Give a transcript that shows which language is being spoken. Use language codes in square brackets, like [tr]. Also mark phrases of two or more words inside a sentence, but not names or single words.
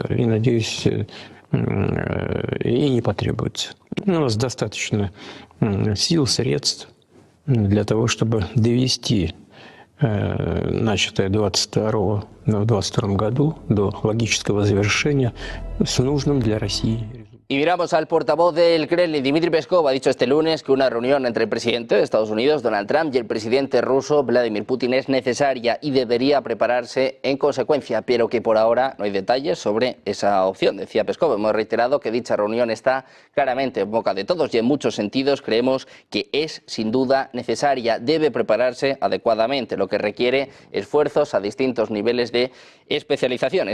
[ru] И, надеюсь, и не потребуется. У нас достаточно сил, средств для того, чтобы довести начатое в 2022 году до логического завершения с нужным для России. [es] Y miramos al portavoz del Kremlin, Dmitry Peskov, ha dicho este lunes que una reunión entre el presidente de Estados Unidos, Donald Trump, y el presidente ruso, Vladimir Putin, es necesaria y debería prepararse en consecuencia, pero que por ahora no hay detalles sobre esa opción. Decía Peskov, hemos reiterado que dicha reunión está claramente en boca de todos y en muchos sentidos creemos que es sin duda necesaria, debe prepararse adecuadamente, lo que requiere esfuerzos a distintos niveles de especialización.